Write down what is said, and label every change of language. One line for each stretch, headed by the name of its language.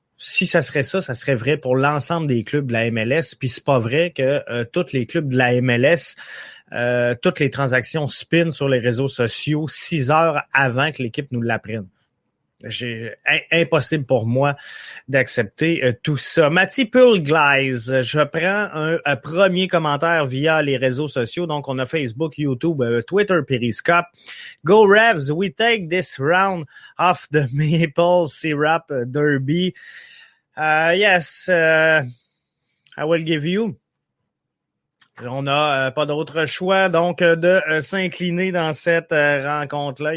French: Si ça serait ça, ça serait vrai pour l'ensemble des clubs de la MLS, puis c'est pas vrai que tous les clubs de la MLS, toutes les transactions spin sur les réseaux sociaux 6 heures avant que l'équipe nous l'apprenne. Impossible pour moi d'accepter tout ça. Mathieu Pulglaise, je prends un premier commentaire via les réseaux sociaux. Donc, on a Facebook, YouTube, Twitter, Periscope.
English: Go Revs, we take this round of the Maple Syrup Derby. Yes, I will give you.
French: On n'a pas d'autre choix, donc, de s'incliner dans cette rencontre-là.